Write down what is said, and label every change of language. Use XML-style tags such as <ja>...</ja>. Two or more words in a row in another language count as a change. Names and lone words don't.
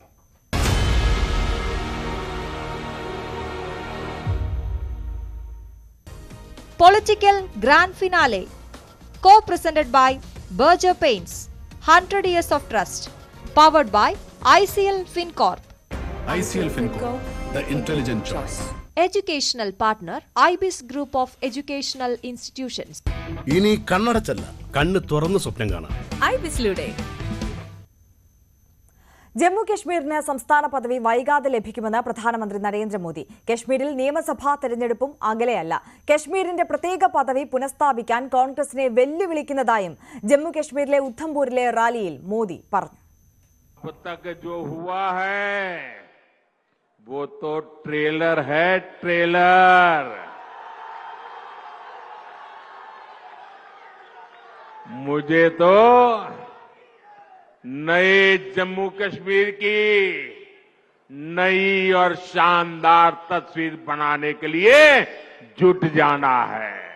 <en>Political Grand Finale, co-presented by Berger Paints, 100 Years of Trust, powered by ICL FinCorp. ICL FinCorp, the intelligent choice. Educational partner, IBIS Group of Educational Institutions.</en> <ml>ഇനി കണ്ണടച്ചല്ല, കണ്ണ് തുറന്ന് സ്വപ്നം കാണാം. IBISലൂടെ ജമ്മു കശ്മീരിന് സംസ്ഥാന പദവി വൈകാതെ ലഭിക്കുമെന്ന് പ്രധാനമന്ത്രി നരേന്ദ്രമോദി. കശ്മീരിൽ നിയമസഭാ തെരഞ്ഞെടുപ്പും അകലെയല്ല. കശ്മീരിന്റെ പ്രത്യേക പദവി പുനഃസ്ഥാപിക്കാൻ കോൺഗ്രസിനെ വെല്ലുവിളിക്കുന്നതായും ജമ്മു കശ്മീരിലെ ഉദ്ധംപൂരിലെ റാലിയിൽ മോദി പറഞ്ഞു.</ml> <hi>नए जम्मू कश्मीर की नई और शानदार तस्वीर बनाने के लिए जुट जाना है.</hi>